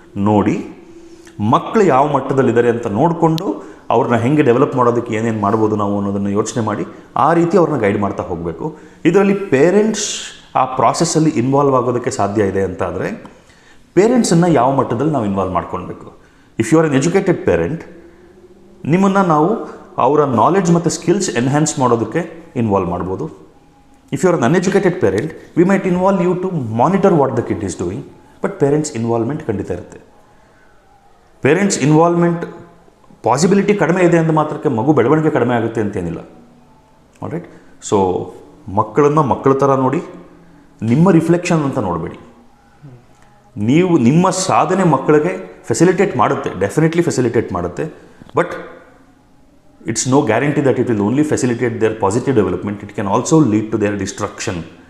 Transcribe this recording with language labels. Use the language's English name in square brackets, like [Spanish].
[Kannada] ನೋಡಿ ಮಕ್ಕಳು ಯಾವ ಮಟ್ಟದಲ್ಲಿದ್ದಾರೆ ಅಂತ ನೋಡಿಕೊಂಡು ಅವ್ರನ್ನ ಹೆಂಗೆ ಡೆವಲಪ್ ಮಾಡೋದಕ್ಕೆ ಏನೇನು ಮಾಡ್ಬೋದು ನಾವು ಅನ್ನೋದನ್ನು ಯೋಚನೆ ಮಾಡಿ ಆ ರೀತಿ ಅವ್ರನ್ನ ಗೈಡ್ ಮಾಡ್ತಾ ಹೋಗಬೇಕು. ಇದರಲ್ಲಿ ಪೇರೆಂಟ್ಸ್ ಆ ಪ್ರಾಸೆಸ್ಸಲ್ಲಿ ಇನ್ವಾಲ್ವ್ ಆಗೋದಕ್ಕೆ ಸಾಧ್ಯ ಇದೆ ಅಂತ ಆದರೆ ಪೇರೆಂಟ್ಸನ್ನು ಯಾವ ಮಟ್ಟದಲ್ಲಿ ನಾವು ಇನ್ವಾಲ್ವ್ ಮಾಡ್ಕೊಳ್ಬೇಕು. [English] if you are an educated parent, [Kannada] ನಿಮ್ಮನ್ನು ನಾವು ಅವರ ನಾಲೆಡ್ಜ್ ಮತ್ತು ಸ್ಕಿಲ್ಸ್ ಎನ್ಹ್ಯಾನ್ಸ್ ಮಾಡೋದಕ್ಕೆ ಇನ್ವಾಲ್ವ್ ಮಾಡ್ಬೋದು. [English] If you are an uneducated parent, we might involve you to monitor what the kid is doing, but parents' involvement [Kannada] ಖಂಡಿತ ಇರುತ್ತೆ. Parents involvement possibility ಕಡಿಮೆ ಇದೆ ಅಂದ ಮಾತ್ರಕ್ಕೆ ಮಗು ಬೆಳವಣಿಗೆ ಕಡಿಮೆ ಆಗುತ್ತೆ ಅಂತೇನಿಲ್ಲ. ಆಲ್ರೈಟ್. ಸೊ ಮಕ್ಕಳನ್ನು ಮಕ್ಕಳ ಥರ ನೋಡಿ, ನಿಮ್ಮ ರಿಫ್ಲೆಕ್ಷನ್ ಅಂತ ನೋಡಬೇಡಿ. ನೀವು ನಿಮ್ಮ ಸಾಧನೆ ಮಕ್ಕಳಿಗೆ ಫೆಸಿಲಿಟೇಟ್ ಮಾಡುತ್ತೆ, [English] Definitely facilitate ಮಾಡುತ್ತೆ, but it's no guarantee that it will only facilitate their positive development, it can also lead to their destruction.